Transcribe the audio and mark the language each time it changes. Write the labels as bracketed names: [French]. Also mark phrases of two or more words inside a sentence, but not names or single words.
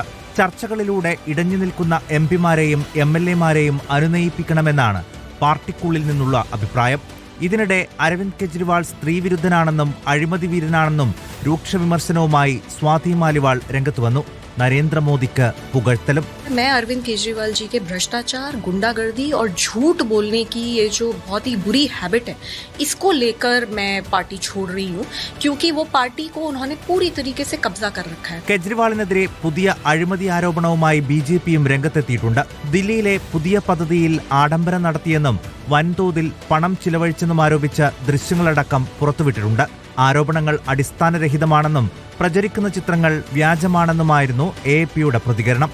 [Malayalam] ചർച്ചകളിലൂടെ ഇടഞ്ഞു നിൽക്കുന്ന എംപിമാരെയും എംഎൽഎമാരെയും അനുനയിപ്പിക്കണമെന്നാണ് പാർട്ടിക്കുള്ളിൽ നിന്നുള്ള അഭിപ്രായം. ഇതിനിടെ അരവിന്ദ് കെജ്രിവാൾ സ്ത്രീവിരുദ്ധനാണെന്നും അഴിമതി വീരനാണെന്നും രൂക്ഷ വിമർശനവുമായി സ്വാതി മാലിവാൾ രംഗത്ത് വന്നു. നരേന്ദ്രമോദിക്ക് പുകഴ്ത്തലും. [Hindi] मैं अरविंद केजरीवाल जी के भ्रष्टाचार, गुंडागर्दी और झूठ बोलने की ये जो बहुत ही बुरी हैबिट है, इसको लेकर मैं पार्टी छोड़ रही हूँ, क्योंकि वो पार्टी को उन्होंने पूरी तरीके से कब्जा कर रखा है. [Malayalam] കെജ്രിവാളിനെതിരെ പുതിയ അഴിമതി ആരോപണവുമായി ബിജെപിയും രംഗത്തെത്തിയിട്ടുണ്ട്. ദില്ലിയിലെ പുതിയ പദ്ധതിയിൽ ആഡംബരം നടത്തിയെന്നും വൻതോതിൽ പണം ചിലവഴിച്ചെന്നും ആരോപിച്ച ദൃശ്യങ്ങളടക്കം പുറത്തുവിട്ടിട്ടുണ്ട്. ആരോപണങ്ങൾ അടിസ്ഥാനരഹിതമാണെന്നും പ്രചരിക്കുന്ന ചിത്രങ്ങൾ വ്യാജമാണെന്നുമായിരുന്നു എഎപിയുടെ പ്രതികരണം.